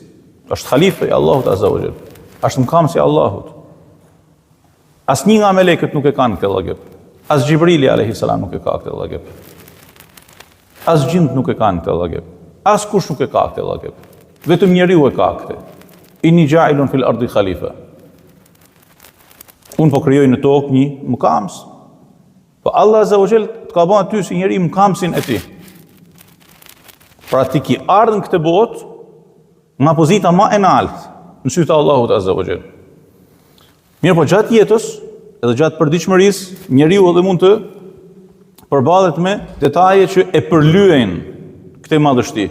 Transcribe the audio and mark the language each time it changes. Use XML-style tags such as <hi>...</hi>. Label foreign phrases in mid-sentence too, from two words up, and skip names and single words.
<sq>Është halife i Allahut</sq> <ar>عز وجل.</ar> <sq>Është mëkamësi i Allahut. Asnjë nga melekët nuk e kanë këtë llogjet. As Xhibrili</sq> <ar>عليه السلام</ar> <sq>nuk e ka këtë llogjet. As gjinët nuk e kanë këtë llogjet. As kush nuk e ka këtë llogjet. Vetëm njeriu e ka këtë.</sq> <ar>إني جاعل في الأرض خليفة.</ar> <sq>Unë po krijoj në tokë një mëkamës. Po Allah</sq> <ar>عز وجل</ar> <sq>të ka bërë ty si njeri mëkamësin e tij. Pra ti ki ardhën këtë botë nga pozita më e lartë në sytë Allahut</sq> <ar>عز وجل.</ar> <sq>Mirë po gjatë jetës, edhe gjatë përditshmërisë, njeriu edhe mund të përballet me detaje që e përlyejnë këtë madhështi.</sq>